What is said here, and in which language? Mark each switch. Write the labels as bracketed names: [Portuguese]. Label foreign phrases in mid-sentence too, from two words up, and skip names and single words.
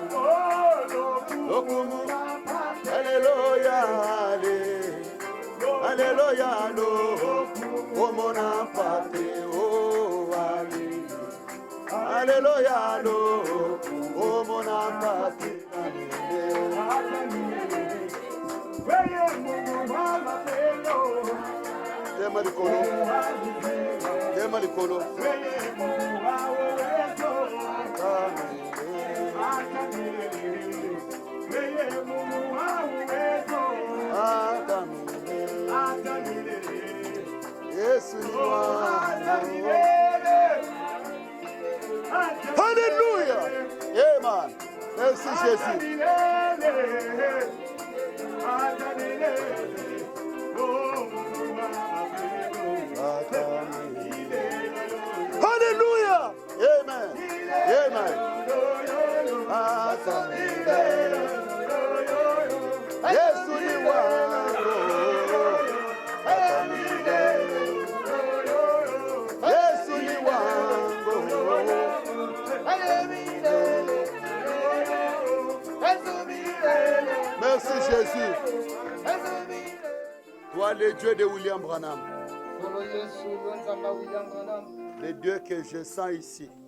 [French] Alléluia. Alléluia. Oh mon ampate. Oh, Alléluia. Oh mon ampate. [Lingala] Tema likolo. Tema likolo. [Swahili] Yesu ni wangu. [French] Alléluia. Amen. Merci Jésus. Alléluia. Amen. [Swahili] Amen. Yesu ni wangu. Yesu ni wangu. [French] Merci Jésus. Toi le Dieu de William Branham. Le Dieu que je sens ici.